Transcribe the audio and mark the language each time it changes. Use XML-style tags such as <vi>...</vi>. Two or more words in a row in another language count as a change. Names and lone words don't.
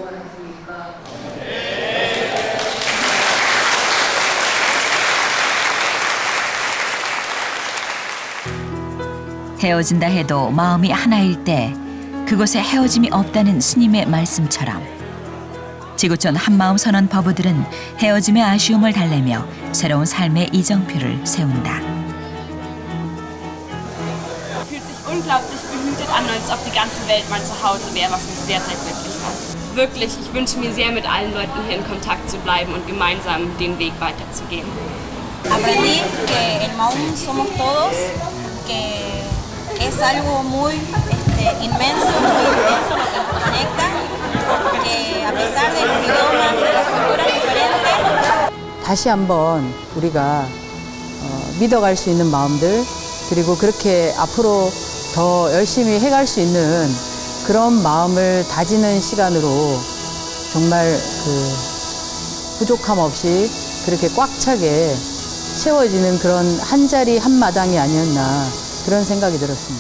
<ko>헤어진다 해도 마음이 하나일 때 그곳에 헤어짐이 없다는 스님의 말씀처럼 지구촌 한마음 선언 버부들은 헤어짐의 아쉬움을 달래며 새로운 삶의 이정표를 세운다.</ko> <de>Fühlt sich unglaublich behütet an, als ob die ganze Welt mein Zuhause wäre, was mich sehr, sehr glücklich macht. Wirklich, ich wünsche mir sehr, mit allen Leuten hier in Kontakt zu bleiben und gemeinsam den Weg weiterzugehen.</de> <es>Aprendí que el Mahum somos todos, que es algo muy inmenso, muy intenso lo que nos conecta, que a pesar de los idiomas, de las culturas diferentes.</es> <ko>다시 한번 우리가 믿어갈 수 있는 마음들, 그리고 그렇게 앞으로 더 열심히 해갈 수 있는 그런 마음을 다지는 시간으로 정말 부족함 없이 그렇게 꽉 차게 채워지는 그런 한 자리 한 마당이 아니었나 그런 생각이 들었습니다.</ko>